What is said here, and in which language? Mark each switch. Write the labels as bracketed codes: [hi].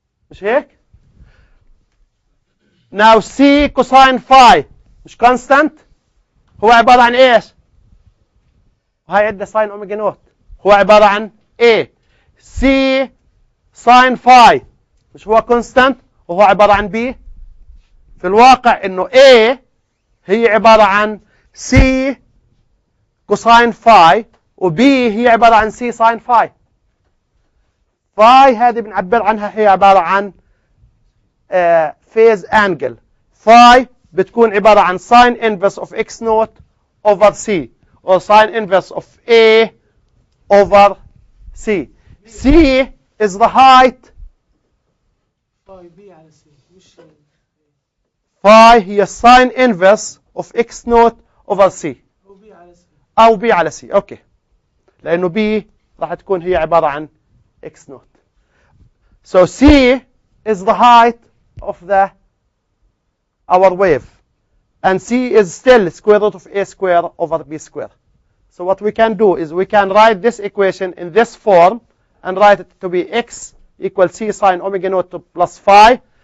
[ar] مش هيك؟ [en] Now C cosine phi [ar] مش constant، هو عبارة عن ايش؟ وهي عندنا [en] sin omega naught، [ar] هو عبارة عن A. C sin phi مش هو constant وهو عبارة عن B. في الواقع انه A هي عبارة عن C cosine phi و B هي عبارة عن C sin phi. phi هذه بنعبر عنها هي عبارة عن phase angle. [en] phi [ar] بتكون عبارة عن [en] sin inverse of x naught over C or sin inverse of A over C. C is the height. [ar] باي بي على سي مش [en] phi [ar] هي [en] sin inverse of x naught over C [ar] او بي على سي أو B على C. أوكي، لأنه B راح تكون هي عبارة عن x naught. [en] So C is the height of our wave, and C is still square root of A square over B square. So what we can do is we can write this equation in this form and write it to be x equal C sine omega naught plus phi.